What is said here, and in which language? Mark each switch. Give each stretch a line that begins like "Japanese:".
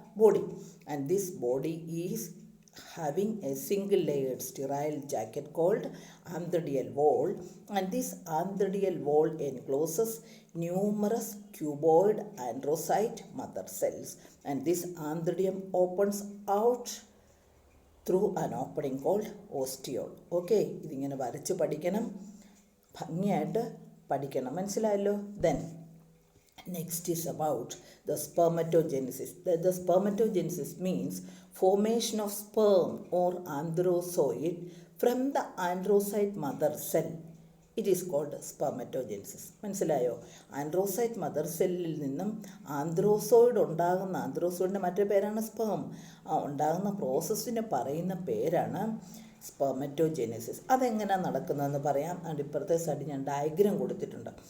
English: body, and this body is having a single layered sterile jacket called anthodial wall, and this anthodial wall encloses numerous cuboid androcyte mother cells, and this anthodium opens out through an opening called ostiole.
Malayalam: Okay, ഇതിങ്ങനെ വരച്ച് പഠിക്കണം, ഭംഗിയായിട്ട് പഠിക്കണം. മനസ്സിലായല്ലോ?
English: Then next is about the spermatogenesis. The spermatogenesis means formation of sperm or androzoid from the androcyte mother cell. It is called spermatogenesis.
Malayalam: മനസ്സിലായോ? ആൻഡ്രോസൈറ്റ് mother സെല്ലിൽ നിന്നും ആന്ത്രോസോയിഡ് ഉണ്ടാകുന്ന, ആന്ത്രോസോയിഡിൻ്റെ മറ്റേ പേരാണ് സ്പേം, ഉണ്ടാകുന്ന പ്രോസസ്സിന് പറയുന്ന പേരാണ് സ്പെർമറ്റോജെനിസിസ്. അതെങ്ങനെയാണ് നടക്കുന്നതെന്ന് പറയാം. അതുകൊണ്ട് ഇപ്പുറത്തെ സൈഡിൽ ഞാൻ ഡയഗ്രാം കൊടുത്തിട്ടുണ്ട്.